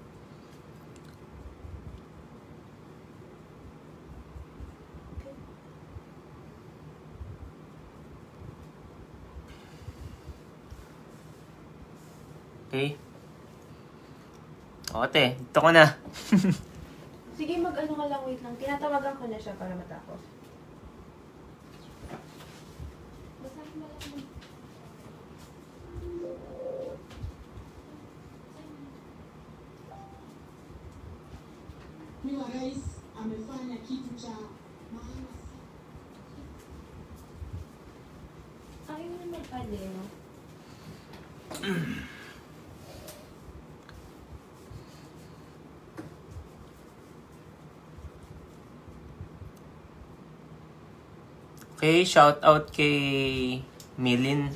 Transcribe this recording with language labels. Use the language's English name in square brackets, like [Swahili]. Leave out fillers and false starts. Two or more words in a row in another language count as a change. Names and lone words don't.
[Filipino] Okay. O, ate, dito ko na. Sige, mag-ano ka lang, wait lang. Tinatawagan ko na siya para matapos. Basahin mo lang. [Swahili] Mheshimiwa Rais amefanya kitu cha maana. [Filipino] Ayaw na magpaleo. Okay, [English] shout out [Filipino] kay Milin.